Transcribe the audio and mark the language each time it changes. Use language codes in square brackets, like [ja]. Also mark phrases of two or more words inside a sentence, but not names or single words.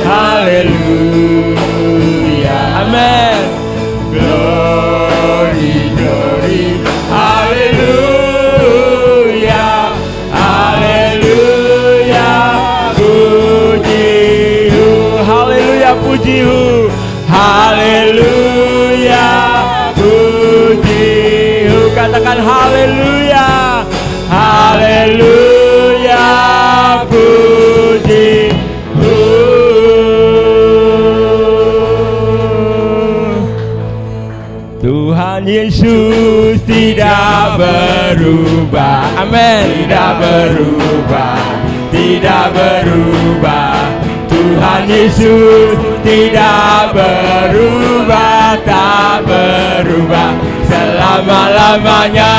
[en] hallelujah, amen, glory, glory, [id] hallelujah, hallelujah, puji-Hu, hallelujah, puji-Hu. Haleluya, puji-Hu, katakan haleluya, haleluya, puji-Hu. Tuhan Yesus tidak berubah, amin, tidak berubah, tidak berubah. Tuhan Yesus tidak berubah, tak berubah selama-lamanya.